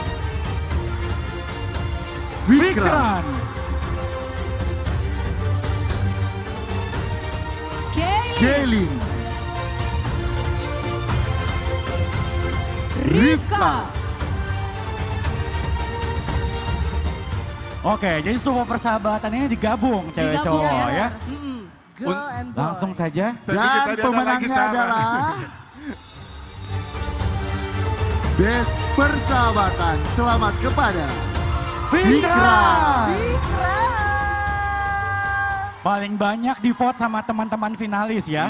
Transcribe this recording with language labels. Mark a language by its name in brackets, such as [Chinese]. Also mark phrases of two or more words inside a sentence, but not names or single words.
[Indonesian] Fikran. Kaylin. Rifka. Oke, jadi semua persahabatan ini digabung cewek Digabung, cowok ya. [English] Girl and boy. [Indonesian] Langsung saja. Dan pemenangnya adalah Best Persahabatan. Selamat kepada Fikran. Paling banyak di vote sama teman-teman finalis ya.